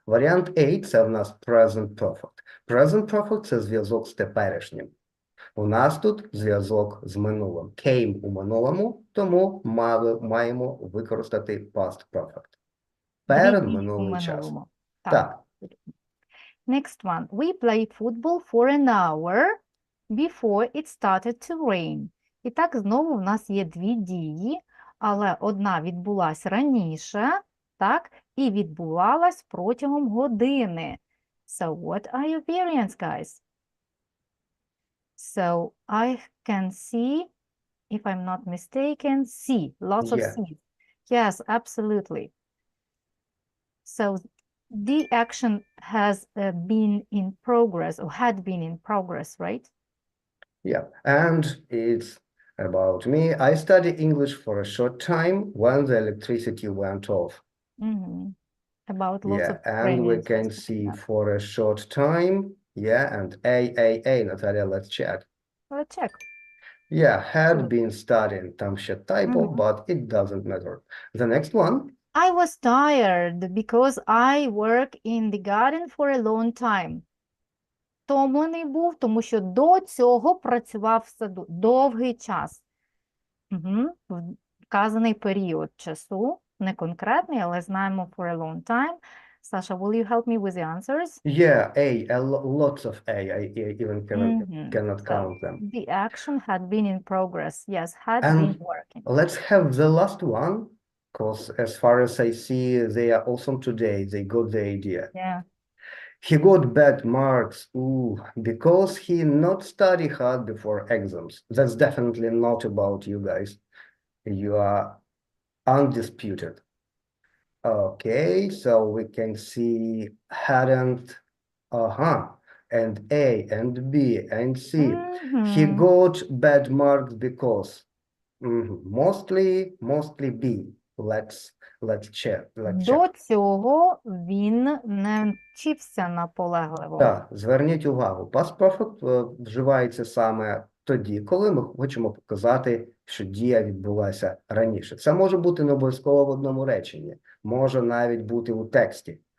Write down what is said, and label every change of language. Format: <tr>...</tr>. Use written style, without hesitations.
<uk>Варіант A – це в нас present perfect. Present perfect – це зв'язок з теперішнім. У нас тут зв'язок з минулим. Came у минулому, тому маємо використати past perfect. Перед минулий час. Так.</uk> <en>Next one. We played football for an hour before it started to rain.</en> <uk>І так, знову в нас є 2 дії, але одна відбулась раніше, так, і відбувалась протягом години.</uk> <en>So, what are your variants, guys? So, I can see, if I'm not mistaken, C. Lots of Yeah. C's. Yes, absolutely. So, the action has been in progress, or had been in progress, right? Yeah, and it's about me. I studied English for a short time when the electricity went off. About lots of And we Ukrainians can also do see that. for a short time. Yeah, and A, Natalia, let's check. Let's check. Yeah, had Good. been studying.</en> <uk>Там ще</uk> <en>typo, but it doesn't matter. The next one. I was tired because I work in the garden for a long time.</en> <uk>Втомлений був, тому що до цього працював в саду довгий час. Вказаний період часу, не конкретний, але знаємо for a long time.</uk> <en>Sasha, will you help me with the answers? Yeah, lots of A. I even cannot So, count them. the action had been in progress. Yes, had And been working. let's have the last one, because as far as I see, they are awesome today. They got the idea. Yeah. He got bad marks, because he not study hard before exams. That's definitely not about you guys. You are undisputed. Okay, so we can see hadn't, and A and B and C. He got bad marks because mostly B. Let's check.</en> <uk>До цього він не вчився наполегливо. Так, зверніть увагу, past perfect вживається саме тоді, коли ми хочемо показати, що дія відбулася раніше. Це може бути не обов'язково в одному реченні, може навіть бути у тексті.</uk>